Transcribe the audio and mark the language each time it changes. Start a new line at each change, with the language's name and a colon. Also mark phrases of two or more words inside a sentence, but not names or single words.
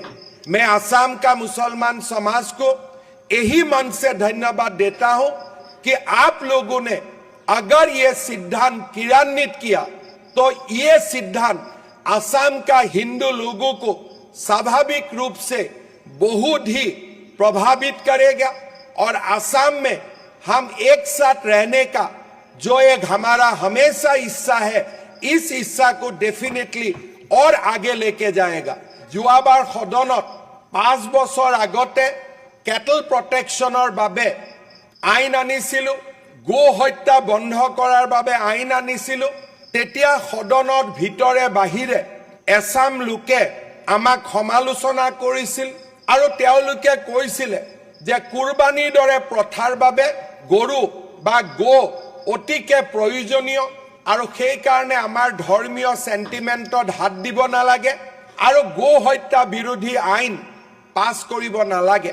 Hindi: मैं असम का मुसलमान समाज को यही मन से धन्यवाद देता हूं कि आप लोगों ने अगर ये सिद्धांत क्रियान्वित किया तो ये सिद्धांत असम का हिंदू लोगों को स्वाभाविक रूप से बहुत ही प्रभावित करेगा और असम में हम एक साथ रहने का जो एक हमारा हमेशा हिस्सा है, इस हिस्सा को डेफिनेटली और आगे लेके जाएगा।
Assamese: যোৱাবাৰ সদনত 5 বছৰ আগতে
English: cattle protection
Assamese: বাবে আইন আনিছিলো, গো হত্যা বন্ধ কৰাৰ বাবে আইন আনিছিলো। তেতিয়া সদনৰ ভিতৰে বাহিৰে এছাম লোকে আমাক সমালোচনা কৰিছিল আৰু তেওঁলোকে কৈছিল যে কুৰবানীৰ দৰে প্ৰথাৰ বাবে গৰু বা গো অতিকে প্ৰয়োজনীয় আৰু সেই কাৰণে আমাৰ ধৰ্মীয় সেন্টিমেন্টত হাত দিব নালাগে আৰু গো হত্যা বিৰোধী আইন পাছ কৰিব নালাগে।